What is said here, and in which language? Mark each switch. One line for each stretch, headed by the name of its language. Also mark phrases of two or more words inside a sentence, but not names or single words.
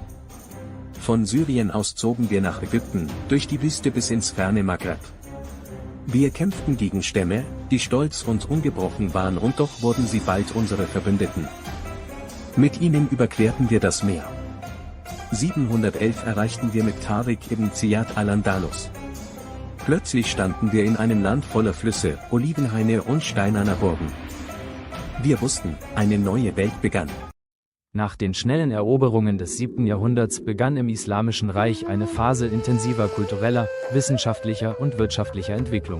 German: Von Syrien aus zogen wir nach Ägypten, durch die Wüste bis ins ferne Maghreb. Wir kämpften gegen Stämme, die stolz und ungebrochen waren, und doch wurden sie bald unsere Verbündeten. Mit ihnen überquerten wir das Meer. 711 erreichten wir mit Tariq ibn Ziyad al-Andalus. Plötzlich standen wir in einem Land voller Flüsse, Olivenhaine und steinerner Burgen. Wir wussten, eine neue Welt begann. Nach den schnellen Eroberungen des 7. Jahrhunderts begann im Islamischen Reich eine Phase intensiver kultureller, wissenschaftlicher und wirtschaftlicher Entwicklung.